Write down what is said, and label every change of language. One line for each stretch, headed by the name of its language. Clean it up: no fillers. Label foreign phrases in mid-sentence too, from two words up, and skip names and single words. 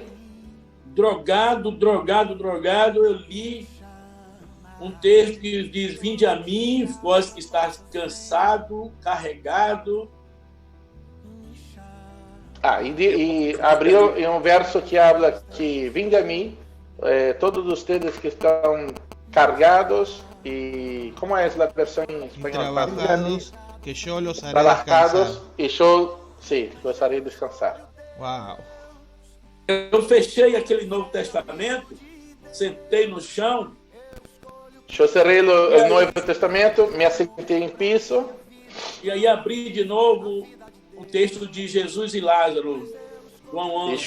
Portuguese: Drogado, eu li um texto que diz: vinde a mim, vós que estáis cansado, carregado. E abriu em um verso que habla que vinde a mim, todos vocês que estão cargados, e como é a versão em espanhol?
Spanish: Trabajados, que yo los haré Trabajados, descansar.
Portuguese: e eu, sim,
Spanish: los haré descansar. Wow.
Portuguese: Eu fechei aquele Novo Testamento, sentei no chão. Eu cerrei o Novo Testamento, me assentei em piso. E aí abri de novo o texto de Jesus e Lázaro, João 11.